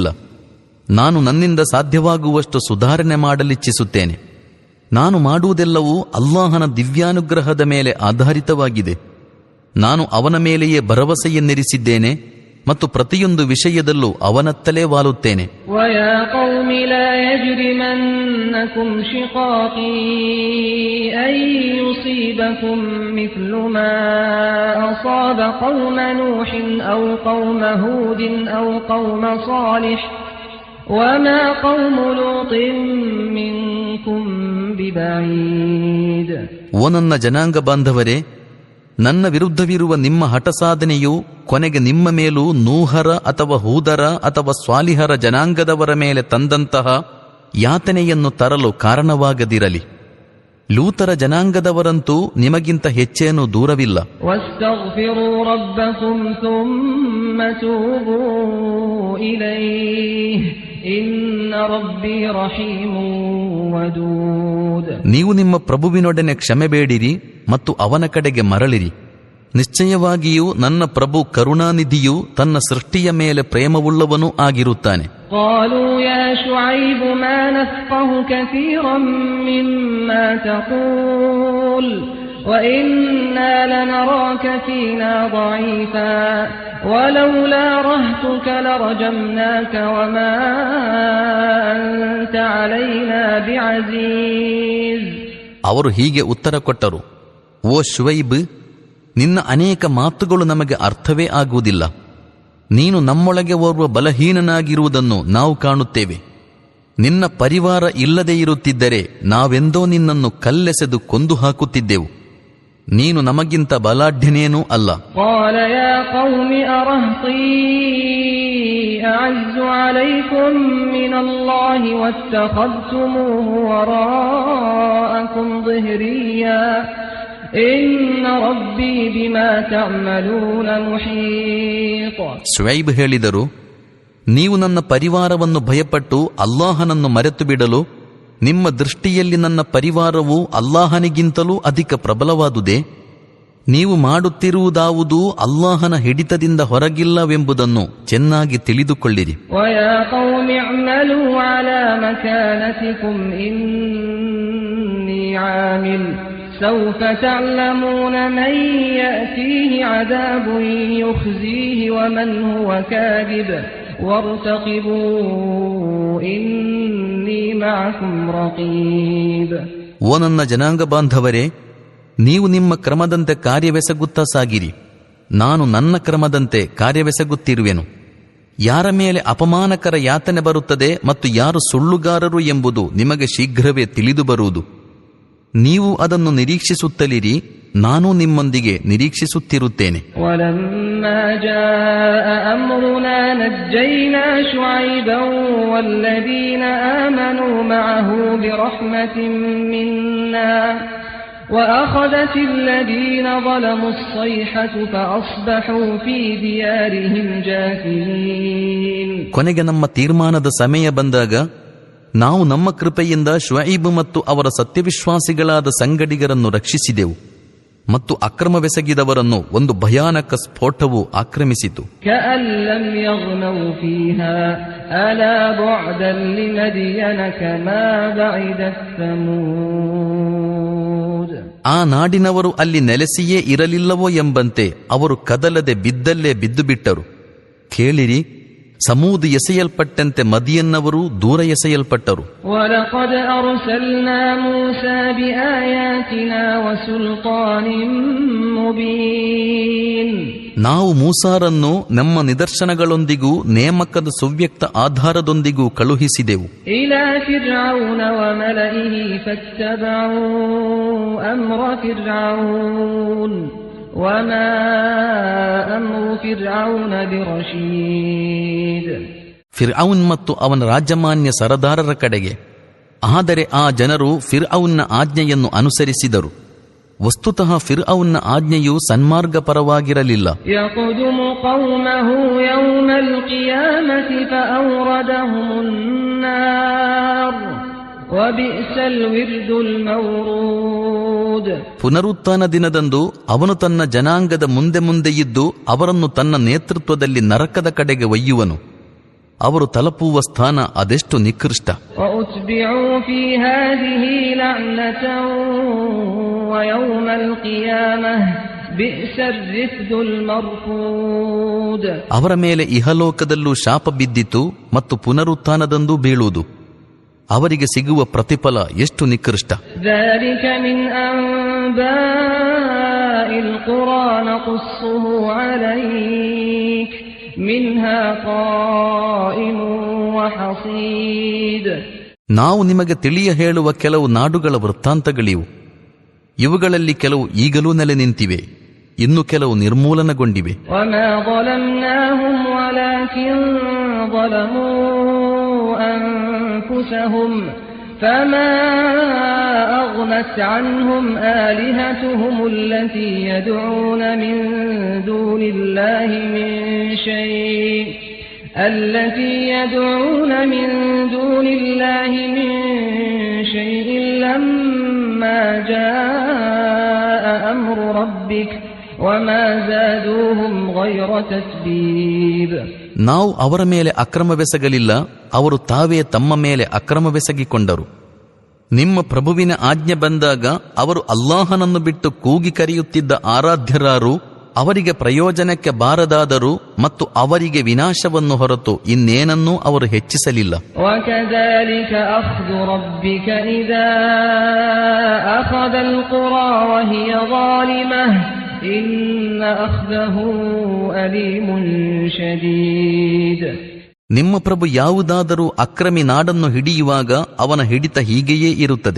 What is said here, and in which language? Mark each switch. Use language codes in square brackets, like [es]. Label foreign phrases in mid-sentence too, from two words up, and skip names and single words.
[kn] ನಾನು ನನ್ನಿಂದ ಸಾಧ್ಯವಾಗುವಷ್ಟು ಸುಧಾರಣೆ ಮಾಡಲಿಚ್ಛಿಸುತ್ತೇನೆ. ನಾನು ಮಾಡುವುದೆಲ್ಲವೂ ಅಲ್ಲಾಹನ ದಿವ್ಯಾನುಗ್ರಹದ ಮೇಲೆ ಆಧಾರಿತವಾಗಿದೆ. ನಾನು ಅವನ ಮೇಲೆಯೇ ಭರವಸೆಯನ್ನಿರಿಸಿದ್ದೇನೆ ಮತ್ತು ಪ್ರತಿಯೊಂದು ವಿಷಯದಲ್ಲೂ ಅವನತ್ತಲೇ ವಾಲುತ್ತೇನೆ. [ar] وَيَا قَوْمِ لَا يَجْرِمَنَّكُمْ شِقَاقِي أَن يُصِيبَكُم مِّثْلُ مَا أَصَابَ قَوْمَ نُوحٍ أَوْ قَوْمَ هُودٍ أَوْ قَوْمَ صَالِحٍ وَمَا قَوْمُ لُوطٍ مِّنكُم بِبَعِيدٍ. [kn] ಓ ನನ್ನ ಜನಾಂಗ ಬಾಂಧವರೇ, ನನ್ನ ವಿರುದ್ಧವಿರುವ ನಿಮ್ಮ ಹಠಸಾಧನೆಯು ಕೊನೆಗೆ ನಿಮ್ಮ ಮೇಲೂ ನೂಹರ ಅಥವಾ ಹೂದರ ಅಥವಾ ಸ್ವಾಲಿಹರ ಜನಾಂಗದವರ ಮೇಲೆ ತಂದಂತಹ ಯಾತನೆಯನ್ನು ತರಲು ಕಾರಣವಾಗದಿರಲಿ. ಲೂತರ ಜನಾಂಗದವರಂತೂ ನಿಮಗಿಂತ ಹೆಚ್ಚೇನೂ ದೂರವಿಲ್ಲ. [ar] وَاسْتَغْفِرُوا رَبَّكُمْ ثُمَّ تُوبُوا إِلَيْهِ إِنَّ رَبِّي رَحِيمٌ وَدُودٌ. [kn] ನೀವು ನಿಮ್ಮ ಪ್ರಭುವಿನೊಡನೆ ಕ್ಷಮೆ ಬೇಡಿರಿ ಮತ್ತು ಅವನ ಕಡೆಗೆ ಮರಳಿರಿ. ನಿಶ್ಚಯವಾಗಿಯೂ ನನ್ನ ಪ್ರಭು ಕರುಣಾನಿಧಿಯೂ ತನ್ನ ಸೃಷ್ಟಿಯ ಮೇಲೆ ಪ್ರೇಮವುಳ್ಳವನೂ ಆಗಿರುತ್ತಾನೆ. [ar] قالوا يا شعيب ما نفقه كثيرا مما تقول وإنا لنراك فينا ضعيفا ولولا رهتك لرجمناك وما أنت علينا بعزيز. [kn] ಅವರು ಹೀಗೆ ಉತ್ತರ ಕೊಟ್ಟರು, ಓ ಶುವೈಬ್, ನಿನ್ನ ಅನೇಕ ಮಾತುಗಳು ನಮಗೆ ಅರ್ಥವೇ ಆಗುವುದಿಲ್ಲ. ನೀನು ನಮ್ಮೊಳಗೆ ಓರ್ವ ಬಲಹೀನನಾಗಿರುವುದನ್ನು ನಾವು ಕಾಣುತ್ತೇವೆ. ನಿನ್ನ ಪರಿವಾರ ಇಲ್ಲದೆ ಇರುತ್ತಿದ್ದರೆ ನಾವೆಂದೋ ನಿನ್ನನ್ನು ಕಲ್ಲೆಸೆದು ಕೊಂದು ಹಾಕುತ್ತಿದ್ದೆವು. ನೀನು ನಮಗಿಂತ ಬಲಾಢ್ಯನೇನೂ ಅಲ್ಲ. [ar] قال يا قوم أرهطي أعز عليكم من الله واتخذتموه وراءكم ظهريا إن ربي بما تعملون محيط. [kn] ಶುಐಬ್ ಹೇಳಿದರು, ನೀವು ನನ್ನ ಪರಿವಾರವನ್ನು ಭಯಪಟ್ಟು ಅಲ್ಲಾಹನನ್ನು ಮರೆತು ಬಿಡಲು ನಿಮ್ಮ ದೃಷ್ಟಿಯಲ್ಲಿ ನನ್ನ ಪರಿವಾರವು ಅಲ್ಲಾಹನಿಗಿಂತಲೂ ಅಧಿಕ ಪ್ರಬಲವಾದುದೇ? ನೀವು ಮಾಡುತ್ತಿರುವುದಾವುದೂ ಅಲ್ಲಾಹನ ಹಿಡಿತದಿಂದ ಹೊರಗಿಲ್ಲವೆಂಬುದನ್ನು ಚೆನ್ನಾಗಿ ತಿಳಿದುಕೊಳ್ಳಿರಿ. [ar] وَيَا قَوْمِ اعْمَلُوا عَلَى مَكَانَتِكُمْ إِنِّي عَامِلٌ سَوْفَ تَعْلَمُونَ مَن يَأْتِيهِ عَذَابٌ يُخْزِيهِ وَمَنْ هُوَ كَاذِبٌ وَارْتَقِبُوا إِنِّي مَعَكُمْ رَقِيبٌ. [kn] ಓ ನನ್ನ ಜನಾಂಗ ಬಾಂಧವರೇ, ನೀವು ನಿಮ್ಮ ಕ್ರಮದಂತೆ ಕಾರ್ಯವೆಸಗುತ್ತಾ ಸಾಗಿರಿ. ನಾನು ನನ್ನ ಕ್ರಮದಂತೆ ಕಾರ್ಯವೆಸಗುತ್ತಿರುವೆನು. ಯಾರ ಮೇಲೆ ಅಪಮಾನಕರ ಯಾತನೆ ಬರುತ್ತದೆ ಮತ್ತು ಯಾರು ಸುಳ್ಳುಗಾರರು ಎಂಬುದು ನಿಮಗೆ ಶೀಘ್ರವೇ ತಿಳಿದು ಬರುವುದು. ನೀವು ಅದನ್ನು ನಿರೀಕ್ಷಿಸುತ್ತಲಿರಿ, ನಾನು ನಿಮ್ಮೊಂದಿಗೆ ನಿರೀಕ್ಷಿಸುತ್ತಿರುತ್ತೇನೆ. [ar] وَلَمَّا جَاءَ أَمْرُنَا نَجَّيْنَا شُعَيْبًا وَالَّذِينَ آمَنُوا مَعَهُ بِرَحْمَةٍ مِنَّا وَأَخَذَتِ الَّذِينَ ظَلَمُوا الصَّيْحَةُ فَأَصْبَحُوا فِي دِيَارِهِمْ جَاثِمِينَ. [kn] ಕೊನೆಗೆ ನಮ್ಮ ತೀರ್ಮಾನದ ಸಮಯ ಬಂದಾಗ ನಾವು ನಮ್ಮ ಕೃಪೆಯಿಂದ ಶುಐಬ್ ಮತ್ತು ಅವರ ಸತ್ಯವಿಶ್ವಾಸಿಗಳಾದ ಸಂಗಡಿಗರನ್ನು ರಕ್ಷಿಸಿದೆವು ಮತ್ತು ಅಕ್ರಮವೆಸಗಿದವರನ್ನು ಒಂದು ಭಯಾನಕ ಸ್ಫೋಟವು ಆಕ್ರಮಿಸಿತು. [ar] كَأَن لَّمْ يَغْنَوْا فِيهَا أَلَا بُعْدًا لِّمَدْيَنَ كَمَا بَعِدَتْ ثَمُودُ. [kn] ಆ ನಾಡಿನವರು ಅಲ್ಲಿ ನೆಲೆಸಿಯೇ ಇರಲಿಲ್ಲವೋ ಎಂಬಂತೆ ಅವರು ಕದಲದೆ ಬಿದ್ದಲ್ಲೇ ಬಿದ್ದು ಬಿಟ್ಟರು. ಕೇಳಿರಿ, ಸಮೂದ್ ಎಸೆಯಲ್ಪಟ್ಟಂತೆ ಮದಿಯನ್ನವರು ದೂರ ಎಸೆಯಲ್ಪಟ್ಟರು. [ar] وَلَقَدْ أَرْسَلْنَا مُوسَى بِآيَاتِنَا وَسُلْطَانٍ مُبِينٍ. [kn] ನಾವು ಮೂಸಾರನ್ನು ನಮ್ಮ ನಿದರ್ಶನಗಳೊಂದಿಗೂ ನೇಮಕದ ಸುವ್ಯಕ್ತ ಆಧಾರದೊಂದಿಗೂ ಕಳುಹಿಸಿದೆವು. [ar] إِلَى فِرْعَوْنَ وَمَلَئِهِ فَاتَّبَعُوا أَمْرَ فِرْعَوْنَ وَمَا أَمْرُ فِرْعَوْنَ بِرَشِيدٍ. [kn] ಫಿರ್ಔನ್ ಮತ್ತು ಅವನ ರಾಜಮಾನ್ಯ ಸರದಾರರ ಕಡೆಗೆ. ಆದರೆ ಆ ಜನರು ಫಿರ್ಔನ್ನ ಆಜ್ಞೆಯನ್ನು ಅನುಸರಿಸಿದರು. ವಸ್ತುತಃ ಫಿರ್ಔನ್ನ ಆಜ್ಞೆಯು ಸನ್ಮಾರ್ಗಪರವಾಗಿರಲಿಲ್ಲ. [ar] يَقْدُمُ قَوْمَهُ يَوْمَ الْقِيَامَةِ فَأَوْرَدَهُمُ النَّارَ وَبِئْسَ الْوِرْدُ الْمَوْرُودُ. [kn] ಪುನರುತ್ಥಾನ ದಿನದಂದು ಅವನು ತನ್ನ ಜನಾಂಗದ ಮುಂದೆ ಮುಂದೆ ಇದ್ದು ಅವರನ್ನು ತನ್ನ ನೇತೃತ್ವದಲ್ಲಿ ನರಕದ ಕಡೆಗೆ ಒಯ್ಯುವನು. ಅವರು ತಲುಪುವ ಸ್ಥಾನ ಅದೆಷ್ಟು ನಿಕೃಷ್ಟ. [ar] وَأُتْبِعُوا فِي هَذِهِ لَعْنَةً وَيَوْمَ الْقِيَامَةِ بئس الرفد المرفود. [kn] ಅವರ ಮೇಲೆ ಇಹಲೋಕದಲ್ಲೂ ಶಾಪ ಬಿದ್ದಿತು ಮತ್ತು ಪುನರುತ್ಥಾನದಂದು ಬೀಳುವುದು. ಅವರಿಗೆ ಸಿಗುವ ಪ್ರತಿಫಲ ಎಷ್ಟು ನಿಕೃಷ್ಟ. [ar] ذلك من أنباء القرى نقصه عليك منها قائم وحصيد. [kn] ನಾವು ನಿಮಗೆ ತಿಳಿಯ ಹೇಳುವ ಕೆಲವು ನಾಡುಗಳ ವೃತ್ತಾಂತಗಳಿವು. ಇವುಗಳಲ್ಲಿ ಕೆಲವು ಈಗಲೂ ನೆಲೆ ನಿಂತಿವೆ, ಇನ್ನು ಕೆಲವು ನಿರ್ಮೂಲನಗೊಂಡಿವೆ. [ar] وما ظلمناهم ولكن ظلموا أنفسهم فما أغنت عنهم آلهتهم التي يدعون من دون الله من شيء لما جاء أمر ربك وما زادوهم غير تتبيب. [kn] ನಾವು ಅವರ ಮೇಲೆ ಅಕ್ರಮವೆಸಗಲಿಲ್ಲ, ಅವರು ತಾವೇ ತಮ್ಮ ಮೇಲೆ ಅಕ್ರಮವೆಸಗಿಕೊಂಡರು. ನಿಮ್ಮ ಪ್ರಭುವಿನ ಆಜ್ಞೆ ಬಂದಾಗ ಅವರು ಅಲ್ಲಾಹನನ್ನು ಬಿಟ್ಟು ಕೂಗಿ ಕರೆಯುತ್ತಿದ್ದ ಆರಾಧ್ಯರಾರು ಅವರಿಗೆ ಪ್ರಯೋಜನಕ್ಕೆ ಬಾರದಾದರು ಮತ್ತು ಅವರಿಗೆ ವಿನಾಶವನ್ನು ಹೊರತು ಇನ್ನೇನನ್ನೂ ಅವರು ಹೆಚ್ಚಿಸಲಿಲ್ಲ. [ar] وَكَذَلِكَ أَخْذُ رَبِّكَ إِذَا أَخَذَ الْقُرَى وَهِيَ ظَالِمَةٌ إِنَّ أَخْذَهُ أَلِيمٌ شَدِيدٌ. [kn] ನಿಮ್ಮ ಪ್ರಭು ಯಾವುದಾದರೂ ಅಕ್ರಮಿ ನಾಡನ್ನು ಹಿಡಿಯುವಾಗ ಅವನ ಹಿಡಿತ ಹೀಗೆಯೇ ಇರುತ್ತದೆ.